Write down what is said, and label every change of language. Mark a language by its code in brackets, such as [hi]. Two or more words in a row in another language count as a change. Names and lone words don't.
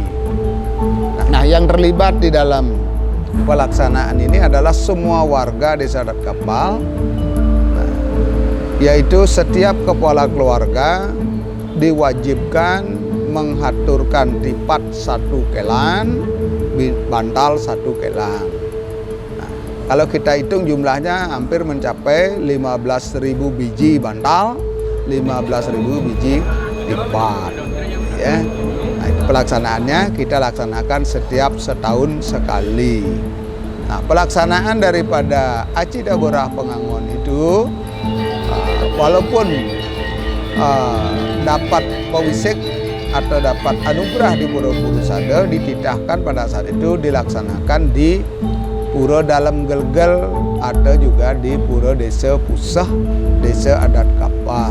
[id] Nah, yang terlibat di dalam pelaksanaan ini adalah semua warga Desa Adat Kapal, yaitu setiap kepala keluarga diwajibkan menghaturkan tipat 1 kelan, bantal 1 kelan. Nah, kalau kita hitung jumlahnya hampir mencapai 15.000 biji bantal, 15.000 biji tipat. Ya. Nah, pelaksanaannya kita laksanakan setiap setahun sekali. Nah, pelaksanaan daripada Aci Tabuh Rah Pengangon itu walaupun dapat pawisik atau dapat anugerah di Pura Purusada, dititahkan pada saat itu dilaksanakan di Pura Dalam Gelgel atau juga di Pura Desa Pusah, Desa Adat Kapal.